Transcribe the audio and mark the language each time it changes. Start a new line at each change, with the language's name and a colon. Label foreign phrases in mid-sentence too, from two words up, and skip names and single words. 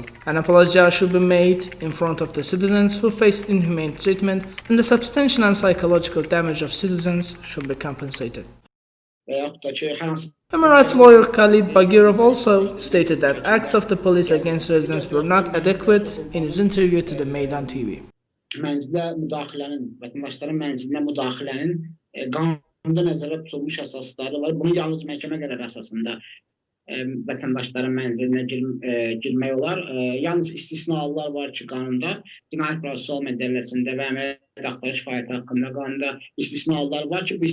English: An apology should be made in front of the citizens who faced inhumane treatment, and the substantial and psychological damage of citizens should be compensated. Human rights lawyer Khalid Bagirov also stated that acts of the police against residents were not adequate in his interview to the Meydan TV.
Azerbaijani: Qanunda nəzərdə tutulmuş əsasları var. Bunu yalnız məhkəmə qərarı əsasında vətəndaşların mənzilinə girmək olar. Yalnız istisnalar var ki, qanunda Cinayət Prosessual Məcəlləsində və əməliyyat axtarış fəaliyyəti haqqında qanunda istisnalar var ki, bu